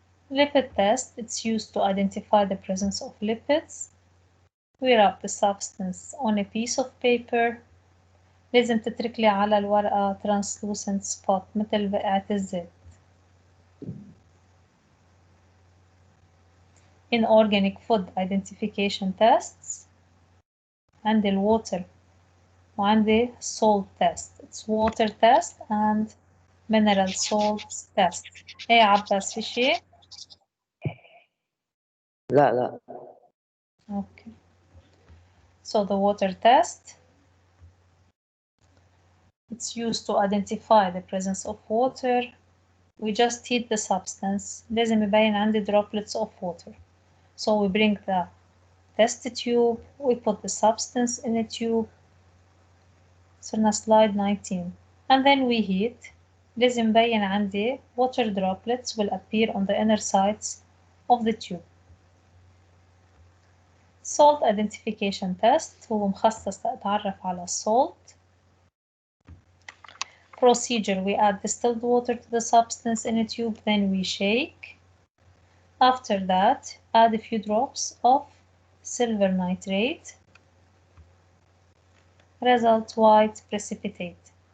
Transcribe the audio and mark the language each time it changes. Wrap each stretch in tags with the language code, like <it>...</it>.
<en>Lipid test, it's used to identify the presence of lipids. We rub the substance on a piece of paper.</en> <ar>لازم تترك لي على الورقة translucent spot مثل بقعة الزيت.</ar> <en>In organic food identification tests عندي الwater وعندي salt test. It's water test and mineral salts test.</en> <ar>ايه عباس في شي؟ لا.</ar> <en>Okay. So the water test, it's used to identify the presence of water. We just heat the substance. لازم يبين عندي droplets of water. So we bring the test tube, we put the substance in a tube. صرنا slide 19. And then we heat. لازم يبين عندي water droplets will appear on the inner sides of the tube.</en> <ar>Salt identification test هو مخصص لأتعرف على السولت.</ar> <en>procedure. We add distilled water to the substance in a tube, then we shake. After that, add a few drops of silver nitrate. Result white precipitate.</en>